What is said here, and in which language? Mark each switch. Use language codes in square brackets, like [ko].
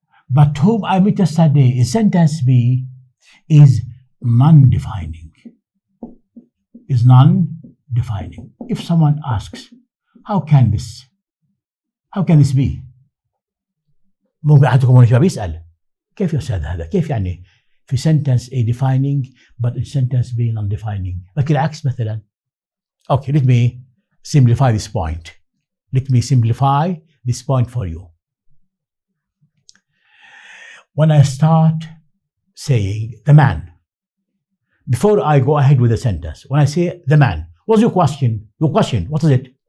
[en] But whom I met yesterday in sentence B is non-defining. If someone asks, how can this be? [ar] ممكن أحدكم هنا شباب يسأل كيف يا أستاذ هذا؟ كيف يعني في [en] sentence A defining but in sentence B non-defining؟ [ar] لكن العكس مثلا. [en] Okay, let me simplify this point. Let me simplify this point for you. When I start saying the man, before I go ahead with the sentence, when I say the man, what's your question? What is it?